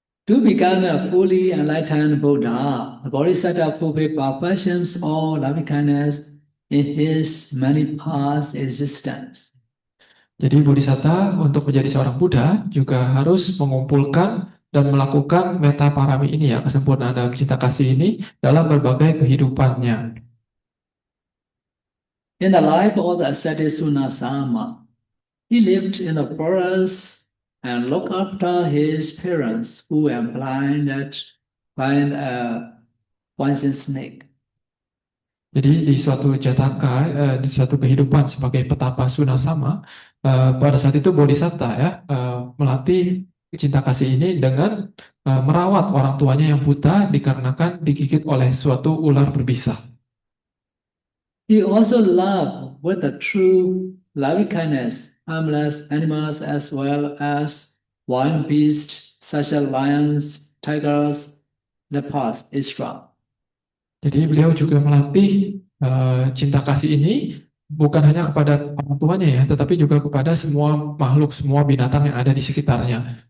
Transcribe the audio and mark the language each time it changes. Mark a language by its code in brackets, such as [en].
[en] To become a fully enlightened Buddha, the Bodhisattva fulfilled perfections or loving kindness in his many past existence. [id] Jadi bodhisatta untuk menjadi seorang Buddha juga harus mengumpulkan dan melakukan meta parami ini ya, kesempurnaan dalam cinta kasih ini dalam berbagai kehidupannya. [en] In the life of the ascetic Sunasama, he lived in the forest and looked after his parents who were blinded by a poison snake. [id] Jadi di suatu jataka, di suatu kehidupan sebagai petapa Sunasama, pada saat itu bodhisatta ya melatih cinta kasih ini dengan merawat orang tuanya yang buta dikarenakan digigit oleh suatu ular berbisa. [en] He also loved with a true loving kindness harmless animals as well as wild beasts such as lions, tigers, leopards, etc. [id] Jadi beliau juga melatih cinta kasih ini bukan hanya kepada orang tuanya ya, tetapi juga kepada semua makhluk, semua binatang yang ada di sekitarnya.